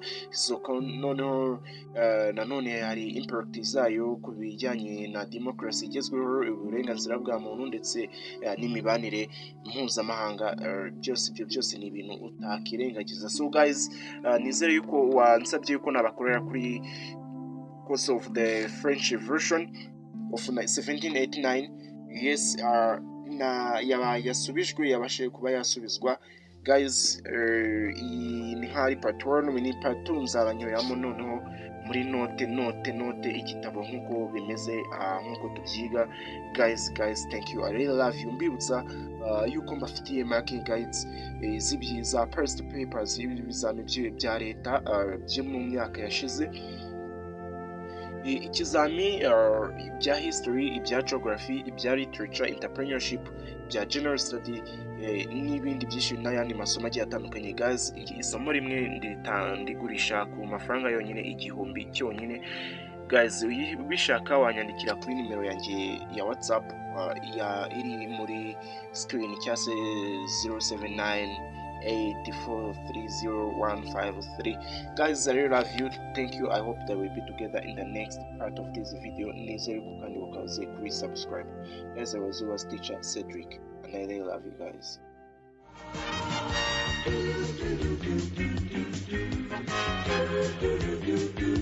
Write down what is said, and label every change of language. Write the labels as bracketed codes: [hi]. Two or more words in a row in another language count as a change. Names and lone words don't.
[rw] So noneho nanone hari impact zayo ku bijyanye na demokarasi igezweho, uburenganzira bwa muntu ndetse n'imibanire mpuzamahanga. Ibyo byose ni ibintu utakirengagiza. So guys, nizere yuko wansabye yuko nabakorera kuri [en] course of the French Revolution of 1789. [rw] Yes, yasubijwe, yabashije kuba yasubizwa. Guys, iyi ni nk'ari part 1, ni part 2 nzabanyuramo noneho muri note igitabo nk'uko bimeze, nk'uko tubyiga. [en] Guys, thank you, I really love you. [rw] Mbibutsa yuko mbafitiye [en] marking guides [rw] z'ibyiza [en] past papers [rw] y'ibizami bya leta byo mu myaka yashize, ikizami ibya history, ibya geography, ibya literature, entrepreneurship, ibya [en] general study, [rw] n'ibindi byinshi n'ayandi masomo agiye atandukanye. Guys, isomo rimwe ndigurisha ku mafaranga yonyine 1000 cyonyine. Guys, ubishaka wanyandikira kuri nimero yanjye ya WhatsApp iri muri screen cyangwa se 07984305153. [en] Guys, I really love you. Thank you. I hope that we'll be together in the next part of this video. [rw] Nizere kandi ukaze kuri subscribe. [en] Guys, I was yours teacher Cedric, and I really love you guys.